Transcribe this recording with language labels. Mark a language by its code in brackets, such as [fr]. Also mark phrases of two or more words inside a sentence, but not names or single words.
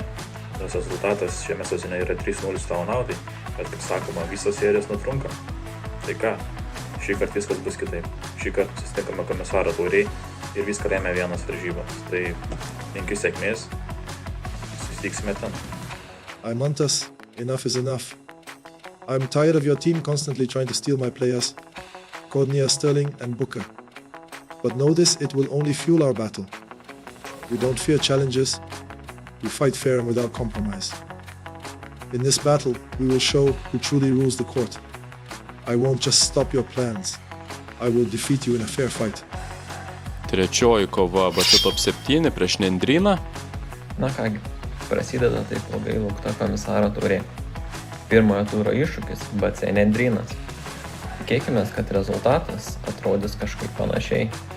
[lt] Nors rezultatas šiame sezone yra 3-0 tavo naudai, bet kaip sakoma, visos serijos nutrunka. Tai ką, šį kartą viskas bus kitaip. Šį kartą susitinkame komisaro tauriai ir viską lėmė vienas varžybas. Tai linkiu sėkmės, susitiksime ten. [en] I'm Mantas, enough is enough. I'm tired of your team constantly trying to steal my players, Cordnia, Sterling and Booker. But know this, it will only fuel our battle. We don't fear challenges, we fight fair and without compromise. In this battle, we will show who truly rules the court. I won't just stop your plans, I will defeat you in a fair fight. [lt] Trečioji kova BC top 7 prieš Nendryną. Na kągi, prasideda taip ilgai laukta komisaro taurė. Pirmojo turo iššūkis BC Nendrynas. Tikėkime, kad rezultatas atrodys kažkaip panašiai.